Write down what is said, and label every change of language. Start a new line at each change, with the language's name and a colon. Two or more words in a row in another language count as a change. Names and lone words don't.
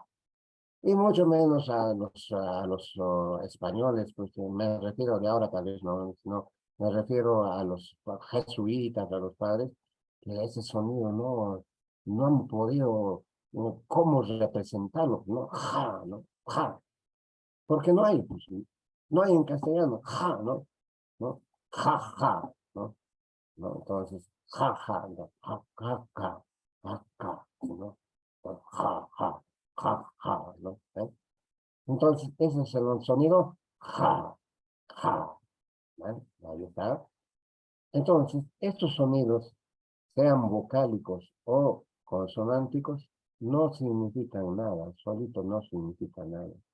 Spanish: Y mucho menos a los españoles, pues me refiero de ahora tal vez, no, me refiero a los jesuitas, a los padres, que ese sonido no han podido, cómo representarlo, ¿no? Ja, ¿no? Ja. Porque no hay, pues, no hay en castellano, ja, ¿no? ¿No? Ja, ja, ¿no? ¿No? Entonces, ja, ja, ¿no? Ja, ja, ja, ja, ja, ¿no? Ja, ja, ja, ja, ¿no? ¿Eh? Entonces, ese es el sonido ja, ja, ¿vale? Ahí está. Entonces, estos sonidos, sean vocálicos o consonánticos, no significan nada, solito no significan nada.